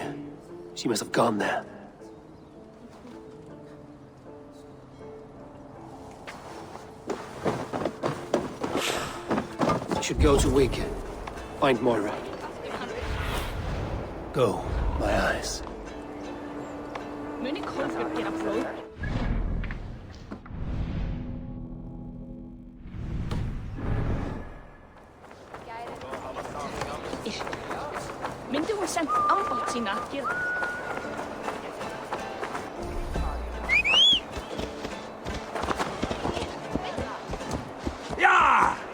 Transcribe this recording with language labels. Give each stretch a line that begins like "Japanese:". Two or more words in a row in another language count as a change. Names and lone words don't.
English: She must have gone there. I should go to Wika. Find Moira. Go, my eyes.
Icelandic: Myndi hún sent ambátt sína að gera? Ja!